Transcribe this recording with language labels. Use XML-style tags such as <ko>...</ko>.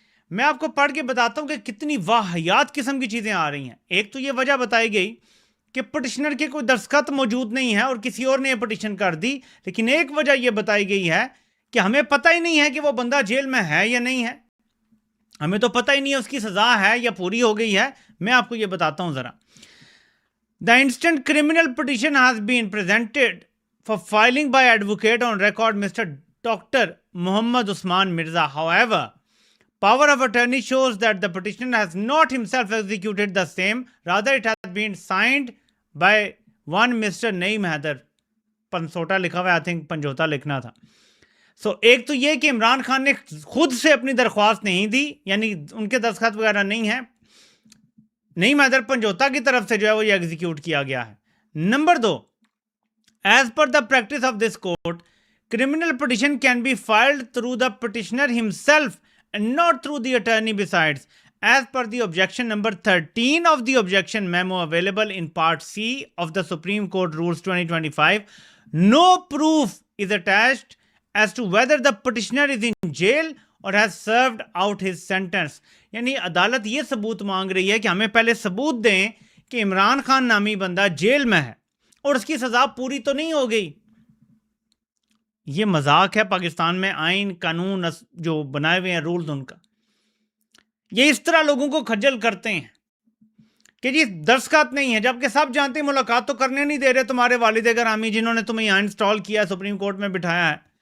<ur>میں آپ کو پڑھ کے بتاتا ہوں کہ کتنی واہیات قسم کی چیزیں آ رہی ہیں۔ ایک تو یہ وجہ بتائی گئی کہ پٹیشنر کے کوئی دستخط موجود نہیں ہے اور کسی اور نے یہ پٹیشن کر دی، لیکن ایک وجہ یہ بتائی گئی ہے کہ ہمیں پتہ ہی نہیں ہے کہ وہ بندہ جیل میں ہے یا نہیں ہے، ہمیں تو پتہ ہی نہیں ہے اس کی سزا ہے یا پوری ہو گئی ہے۔ میں آپ کو یہ بتاتا ہوں ذرا۔</ur> <en>The instant criminal petition has been presented for filing by advocate on record Mr. Dr. Muhammad Usman Mirza. However, power of attorney shows that the petitioner has not himself executed the same. Rather, it has been signed by one Mr. Naeem Haider.</en> <ur>پنسوٹا لکھا ہوا ہے،</ur> <en>I think</en> <ur>پنجوتا لکھنا تھا۔ ایک تو یہ کہ عمران خان نے خود سے اپنی درخواست نہیں دی، یعنی ان کے دستخط وغیرہ نہیں ہیں، نعیم حیدر پنجوتا کی طرف سے جو ہے وہ یہ ایگزیکیوٹ کیا گیا ہے۔ Number 2،</ur> <en>As per the practice of this court, criminal petition can be filed through the petitioner himself and not through the attorney besides. As per the objection number 13 of the objection memo available in Part C of the Supreme Court Rules 2025, no proof is attached as to whether the petitioner is in jail or has served out his sentence.</en> <ur>یعنی عدالت یہ ثبوت مانگ رہی ہے کہ ہمیں پہلے ثبوت دیں کہ عمران خان نامی بندہ جیل میں ہے اور اس کی سزا پوری تو نہیں ہو گئی۔ یہ مذاق ہے پاکستان میں آئین قانون جو بنائے ہوئے ہیں رولز ان کا، یہ اس طرح لوگوں کو کھجل کرتے ہیں کہ جی دستخط نہیں ہے، جبکہ سب جانتے ہیں ملاقات تو کرنے نہیں دے رہے تمہارے والد گرامی جنہوں نے تمہیں یہاں انسٹال کیا ہے، سپریم کورٹ میں بٹھایا ہے،</ur>